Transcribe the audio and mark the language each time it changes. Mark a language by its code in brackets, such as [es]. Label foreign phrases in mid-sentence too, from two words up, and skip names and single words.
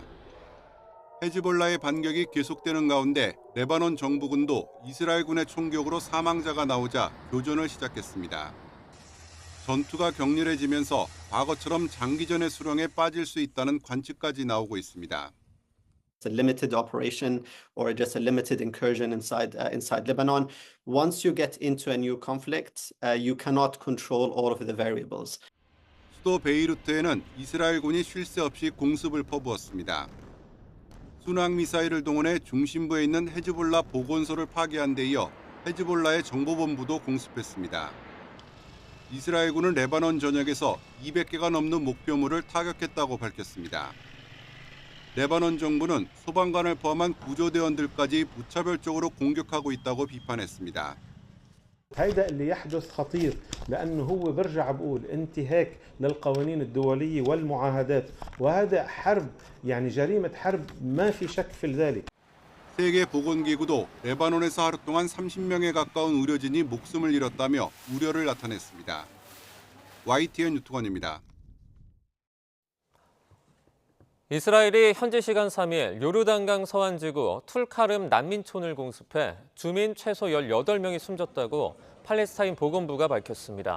[ko] 헤즈볼라의 반격이 계속되는 가운데 레바논 정부군도 이스라엘군의 총격으로 사망자가 나오자 교전을 시작했습니다. 전투가 격렬해지면서 과거처럼 장기전의 수렁에 빠질 수 있다는 관측까지 나오고 있습니다. [en] It's a limited operation or just a limited incursion inside Lebanon. Once you get into a new conflict, you cannot control all of the variables. [ko] 수도 베이루트에는 이스라엘군이 쉴 새 없이 공습을 퍼부었습니다. 순항 미사일을 동원해 중심부에 있는 헤즈볼라 보건소를 파괴한 데 이어 헤즈볼라의 정보본부도 공습했습니다. 이스라엘군은 레바논 전역에서 200개가 넘는 목표물을 타격했다고 밝혔습니다. 레바논 정부는 소방관을 포함한 구조대원들까지 무차별적으로 공격하고 있다고 비판했습니다. [ar] هيدا اللي يحدث خطير لأنه هو برجع بقول انتهاك للقوانين الدولية والمعاهدات وهذا حرب يعني جريمة حرب ما في شك في ذلك. [ko] 세계보건기구도 레바논에서 하루 동안 30명에 가까운 의료진이 목숨을 잃었다며 우려를 나타냈습니다. YTN 유튜건입니다. 이스라엘이 현지 시간 3일 요르단강 서안지구 툴카름 난민촌을 공습해 주민 최소 18명이 숨졌다고 팔레스타인 보건부가 밝혔습니다.